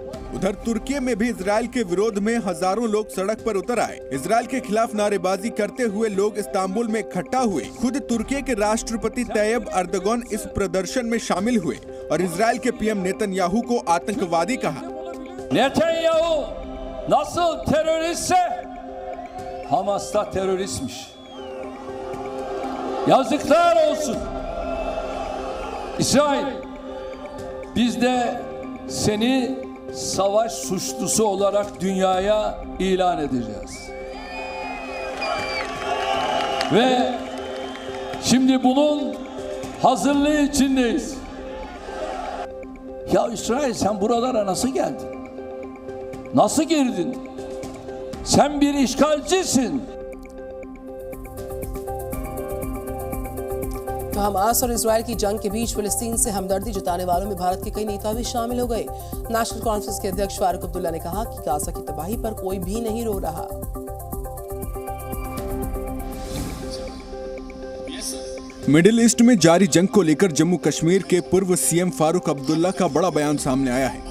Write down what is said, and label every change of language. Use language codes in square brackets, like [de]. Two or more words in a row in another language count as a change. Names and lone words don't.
[hi] उधर तुर्की में भी इजराइल के विरोध में हजारों लोग सड़क पर उतर आए। इजराइल के खिलाफ नारेबाजी करते हुए लोग इस्तांबुल में इकट्ठा हुए। खुद तुर्की के राष्ट्रपति तैयब अर्दोगन इस प्रदर्शन में शामिल हुए और इजराइल के पीएम नेतन्याहू को आतंकवादी कहा। [tr] नेतन्याहू nasıl teröristse Hamas da teröristmiş. Yazıklar olsun. İsrail, biz de seni savaş suçlusu olarak dünyaya ilan edeceğiz. Ve şimdi bunun hazırlığı içindeyiz. Ya İsrail, sen buralara nasıl geldin? Nasıl girdin? Sen bir işgalcisin. [hi] तो हमास और इजराइल की जंग के बीच फिलिस्तीन से हमदर्दी जताने वालों में भारत के कई नेता भी शामिल हो गए। नेशनल कॉन्फ्रेंस के अध्यक्ष फारूक अब्दुल्ला ने कहा कि गाजा की तबाही पर कोई भी नहीं रो रहा। मिडिल ईस्ट में जारी जंग को लेकर जम्मू कश्मीर के पूर्व सीएम फारूक अब्दुल्ला का बड़ा बयान सामने आया है।